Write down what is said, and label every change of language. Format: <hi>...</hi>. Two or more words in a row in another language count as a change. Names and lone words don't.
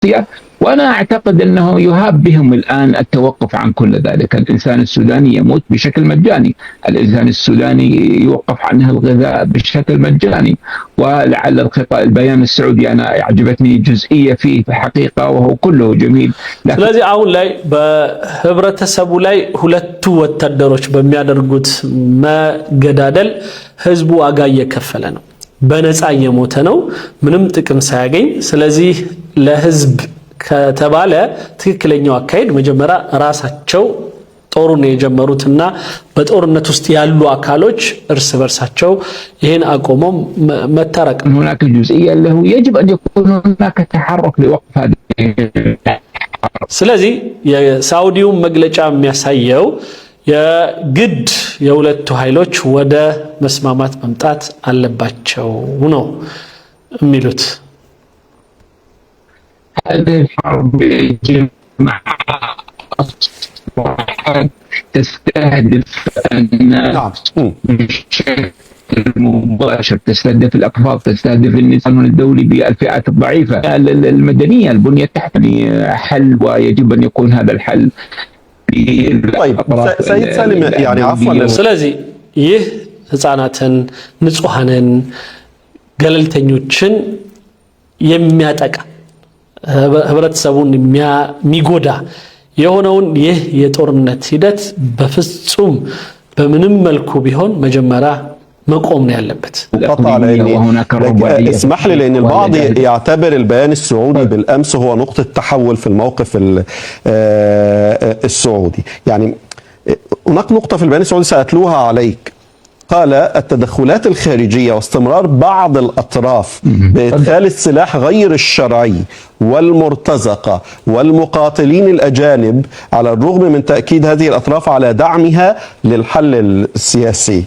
<ar>وأنا أعتقد أنه يهاب بهم الآن التوقف عن كل ذلك. الإنسان السوداني يموت بشكل مجاني، الإنسان السوداني يوقف عنه الغذاء بشكل مجاني. ولعل البيان السعودي أنا أعجبتني جزئية فيه في الحقيقة وهو كله جميل.</ar> <am>ስለዚህ አሁን ላይ በህብረተሰቡ ላይ ሁለቱ ወታደሮች በሚያደርጉት መገዳደል ህዝቡ ዋጋ እየከፈለ ነው፣ በነፃ እየሞተ ነው፣ ምንም ጥቅም ሳያገኝ። ስለዚህ ለህዝብ ከተባለ ትክክለኛው አካሄድ መጀመሪያ ራሳቸው ጦሩን የጀመሩትና በጦርነት ውስጥ ያሉ አካሎች እርስ በርሳቸው ይሄን አቆመው መታረቅ።</am> <ar>هناك جزئية له يجب أن يكون هناك تحرك لوقف هذه.</ar> <am>ስለዚህ የሳውዲው መግለጫ የሚያሳየው የግድ የሁለቱ ኃይሎች ወደ መስማማት መምጣት አለባቸው ነው የሚሉት።</am> <ar>هذه الحرب تستهدف الناس بشكل مباشر، تستهدف الأطفال، تستهدف النظام الدولي بالفئات الضعيفة المدنية، البنية التحتية. حل ويجب أن يكون هذا الحل. طيب سيد سالم يعني عفوا،</ar> <am>ስለዚህ ይህ ህፃናትን ንጹሃንን ገለልተኞችን የሚያጠቃ ህብረተሰቡን የሚጎዳ የሆነውን ይህ የጦርነት ሂደት በፍጹም በምንም መልኩ ቢሆን መጀመሪያ መቆም ነው ያለበት።</am> <ar>اسمح لي، لأن البعض يعتبر البيان السعودي بالأمس هو نقطة تحول في الموقف السعودي. يعني هناك نقطة في البيان السعودي سأتلوها عليك. قال التدخلات الخارجية واستمرار بعض الأطراف بإدخال السلاح غير الشرعي والمرتزقة والمقاتلين الأجانب على الرغم من تأكيد هذه الأطراف على دعمها للحل السياسي.</ar>